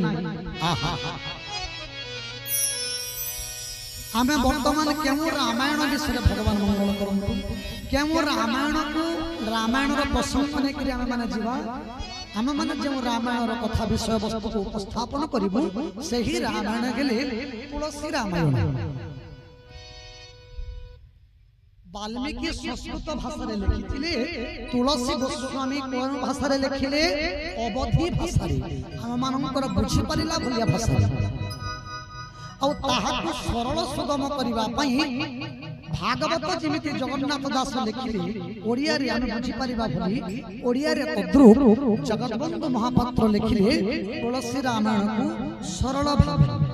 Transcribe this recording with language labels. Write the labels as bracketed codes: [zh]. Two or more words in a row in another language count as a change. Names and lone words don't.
[or] ଆହା ଆମେ ବର୍ତ୍ତମାନ କେଉ ରାମାୟଣ ବିଷୟ ଭଗବାନ ମଙ୍ଗଳ କରନ୍ତୁ। କେଉ ରାମାୟଣ କୁ ରାମାୟଣ ର ପ୍ରସଙ୍ଗ ନେ କରି ଆମେ ମାନେ ଜୀବା। ଆମେ ମାନେ ଯେ ରାମାୟଣ ର କଥା ବିଷୟ ବସ୍ତୁ କୁ ଉପସ୍ଥାପନ କରିବୁ ସେହି ରାମାୟଣ ଗଲେ ତୁଳସୀ ରାମାୟଣ। ବାଲ୍ମୀକି ସଂସ୍କୃତ ଭାଷା ରେ ଲେଖିଥିଲେ, ତୁଳସୀ ଗୋସ୍ୱାମୀ କେଉଁ ଭାଷା ରେ ଲେଖିଲେ? ଅବଧୀ ଭାଷା ରେ। ଆମେ ମାନଙ୍କର ବୁଝି ପାରିଲା ଭଳିଆ ଭାଷା ଆଉ ତାହାକୁ ସରଳ ସୁଗମ କରିବା ପାଇଁ ଭାଗବତ ଯେମିତି ଜଗନ୍ନାଥ ଦାସ ଲେଖିଲେ ଓଡ଼ିଆ ରେ ଆମେ ବୁଝି ପାରିବା ଭଳି ଓଡ଼ିଆ ରେ ତଦ୍ରୂପ ଜଗତବନ୍ଧୁ ମହାପାତ୍ର ଲେଖିଲେ ତୁଳସୀ ରାମାୟଣ କୁ ସରଳ ଭାବ।